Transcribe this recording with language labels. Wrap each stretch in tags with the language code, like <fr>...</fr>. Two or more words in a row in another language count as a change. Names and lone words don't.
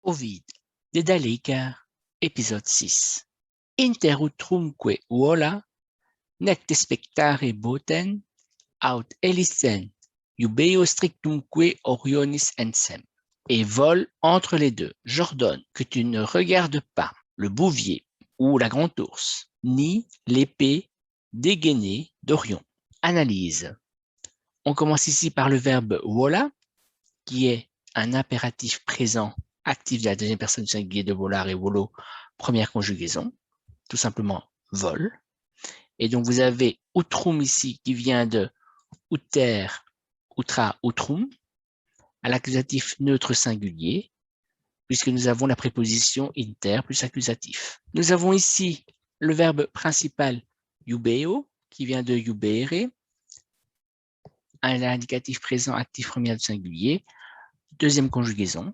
<fr>Ovid, Dedaleka, épisode 6.</fr> <la>Inter utrumque uola, nec te spectare boten, aut elicen, iubeo strictumque orionis ensem.</la> <fr>Et vole entre les deux. J'ordonne que tu ne regardes pas le bouvier ou la grande ours, ni l'épée dégainée d'Orion. Analyse. On commence ici par le verbe vola, qui est un impératif présent actif de la deuxième personne du singulier de volar et volo, première conjugaison, tout simplement vol. Et donc vous avez utrum ici qui vient de</fr> <la>uter, utra, utrum,</la> <fr>à l'accusatif neutre singulier, puisque nous avons la préposition inter plus accusatif. Nous avons ici le verbe principal iubeo, qui vient de iubere, un indicatif présent actif première du singulier, deuxième conjugaison.</fr>